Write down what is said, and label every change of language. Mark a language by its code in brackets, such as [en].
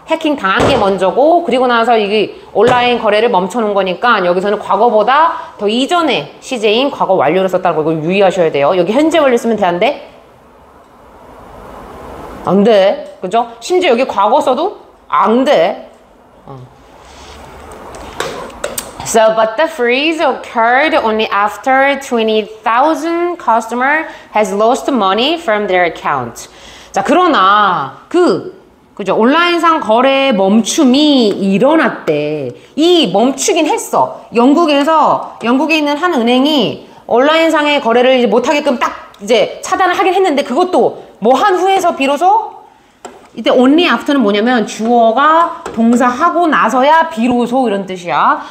[ko] 해킹 당한 게 먼저고 그리고 나서 이게 온라인 거래를 멈춰놓은 거니까 여기서는 과거보다 더 이전의 시제인 과거 완료를 썼다는 거 이거 유의하셔야 돼요. 여기 현재 완료 쓰면 돼, 안 돼? 안 돼. 그죠? 심지어 여기 과거 써도 안 돼. [en] So, but the freeze occurred only after 20,000 customer has lost money from their account. [ko] 자, 그러나 그죠? 온라인상 거래 멈춤이 일어났대. 이 멈추긴 했어. 영국에 있는 한 은행이 온라인상의 거래를 이제 못하게끔 딱 이제 차단을 하긴 했는데 그것도 뭐 한 후에서 비로소 이때 only after는 뭐냐면 주어가 동사하고 나서야 비로소 이런 뜻이야.